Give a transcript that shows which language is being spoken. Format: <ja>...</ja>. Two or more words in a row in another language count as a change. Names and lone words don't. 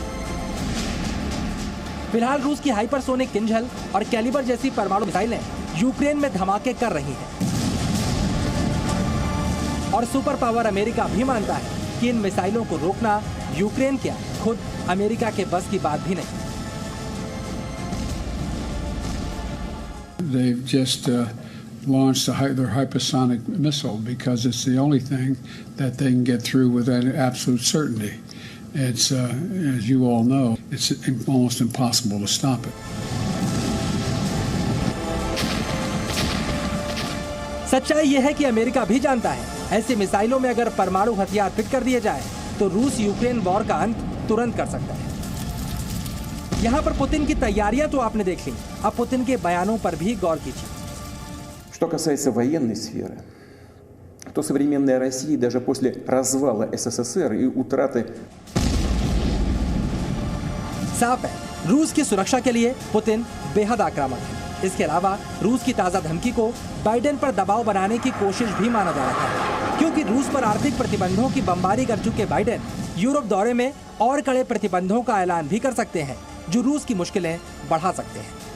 <hi>फिलहाल रूस की हाइपरसोनिक किंजल और कैलिबर जैसी परमाणु मिसाइलें यूक्रेन में धमाके कर रही हैं और</hi> <en>super power</en> <hi>अमेरिका भी मानता है कि इन मिसाइलों को रोकना यूक्रेन क्या, खुद अमेरिका के बस की बात भी नहीं।</hi> <en>They've just launched their hypersonic missile because it's the only thing that they can get through with absolute certainty. It's, as you all know, it's almost impossible to stop it.</en> <hi>सच्चाई यह है कि अमेरिका भी जानता है ऐसी मिसाइलों में अगर परमाणु हथियार फिट कर दिए जाए तो रूस यूक्रेन वॉर का अंत तुरंत कर सकता है। यहाँ पर पुतिन की तैयारियां तो आपने देख ली, अब पुतिन के बयानों पर भी गौर कीजिए।</hi> <ru>Что касается военной сферы, то современная Россия даже после развала СССР и утраты</ru> <hi>साफ है रूस की सुरक्षा के लिए पुतिन बेहद आक्रामक है। इसके अलावा रूस की ताजा धमकी को बाइडेन पर दबाव बनाने की कोशिश भी माना जा रहा है, क्योंकि रूस पर आर्थिक प्रतिबंधों की बमबारी कर चुके बाइडेन यूरोप दौरे में और कड़े प्रतिबंधों का ऐलान भी कर सकते हैं जो रूस की मुश्किलें बढ़ा सकते हैं।</hi>